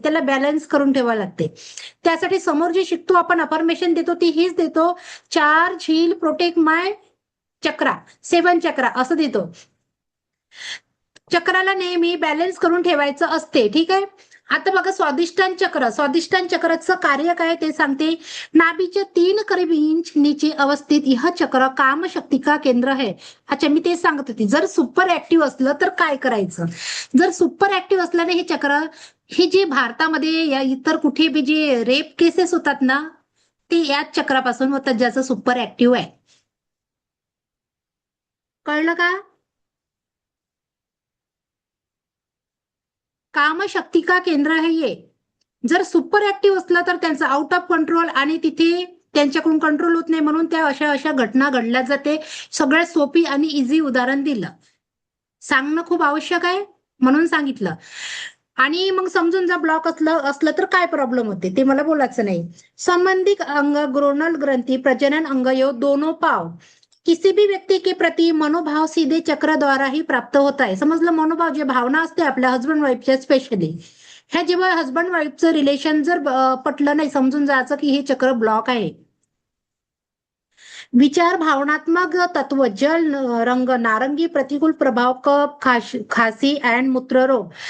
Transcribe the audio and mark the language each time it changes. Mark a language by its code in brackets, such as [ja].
[mr] त्याला बॅलन्स करून ठेवावं लागते. त्यासाठी समोर जे शिकतो आपण, अफर्मेशन देतो ती हीच देतो, [en] charge heal protect my chakra [mr] 7 चक्रा असं देतो. चक्राला नेहमी बॅलन्स करून ठेवायचं असते. ठीक आहे. आता बघा स्वादिष्टान चक्र, स्वादिष्टान चक्राचं कार्य काय ते सांगते. नाभीच्या [hi] 3 करीब इंच नीचे अवस्थित यह चक्र काम शक्ती का केंद्र है. [mr] अच्छा, मी ते सांगत होती. जर सुपर ऍक्टिव्ह असलं तर काय करायचं. जर सुपर ऍक्टिव्ह असल्याने हे चक्र, हे जे भारतामध्ये या इतर कुठे बी जे रेप केसेस होतात ना, ते याच चक्रापासून होतात, ज्याचं सुपर ऍक्टिव्ह आहे. कळलं का. [hi] काम शक्ती का केंद्र [mr] आहे हे. जर सुपर ऍक्टिव्ह असलं तर त्यांचं आउट ऑफ कंट्रोल आणि तिथे त्यांच्याकडून कंट्रोल होत नाही, म्हणून त्या अशा घटना घडल्या जाते. सगळ्यात सोपी आणि इझी उदाहरण दिलं, सांगणं खूप आवश्यक आहे म्हणून सांगितलं. आणि मग समजून जर ब्लॉक असलं तर काय प्रॉब्लेम होते ते मला बोलायचं नाही. [hi] संबंधित अंग ग्रोनल ग्रंथी प्रजनन अंग यो दोनों पाव किसी भी व्यक्ति के प्रति मनोभाव सीधे चक्र द्वारा ही प्राप्त होता है. [mr] समजलं. मनोभाव जे भावना असते आपल्या हजबंड वाईफच्या स्पेशली, ह्या जेव्हा हजबंड वाईफचं रिलेशन जर पटलं नाही, समजून जायचं की हे चक्र ब्लॉक आहे. विचार भावनात्मक तत्व जल रंग नारंगी प्रतिकूल प्रभाव कप खासी अँड मूत्ररोग.